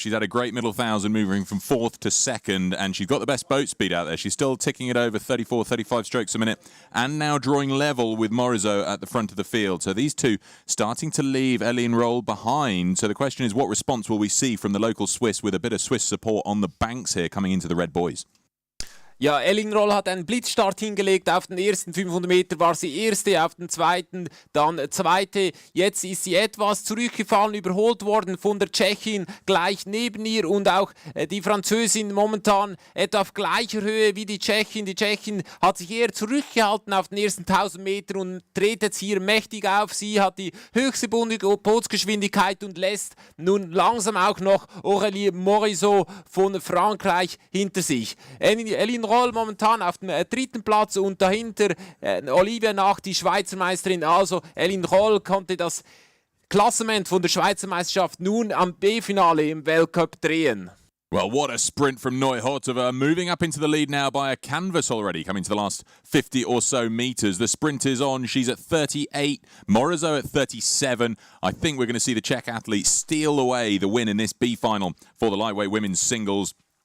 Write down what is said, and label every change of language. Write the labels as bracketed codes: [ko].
[en] She's had a great middle thousand, moving from fourth to second, and she's got the best boat speed out there. She's still ticking it over 34, 35 strokes a minute, and now drawing level with Morizot at the front of the field. So these two starting to leave Eline Roll behind. So the question is, what response will we see from the local Swiss with a bit of Swiss support on the banks here coming into the Red Boys? [de] Ja, Eline Roll hat einen Blitzstart hingelegt. Auf den ersten 500 Meter war sie erste, auf den zweiten dann zweite. Jetzt ist sie etwas zurückgefallen, überholt worden von der Tschechin gleich neben ihr und auch die Französin momentan etwa auf gleicher Höhe wie die Tschechin. Die Tschechin hat sich eher zurückgehalten auf den ersten 1000 Meter und dreht jetzt hier mächtig auf. Sie hat die höchste Bootsgeschwindigkeit und lässt nun langsam auch noch Aurélie Morizot von Frankreich hinter sich. Eline Roll momentan auf dem dritten Platz und dahinter Olivia Nacht, die Schweizer Meisterin. Also Eline Roll konnte das Klassement von der Schweizer Meisterschaft nun am B-Finale im Weltcup drehen. [en] Well, what a sprint from Neuhortova, moving up into the lead now by a canvas already, coming to the last 50 or so metres. The sprint is on. She's at 38, Morizot at 37. I think we're going to see the Czech athlete steal away the win in this B final for the lightweight women's singles.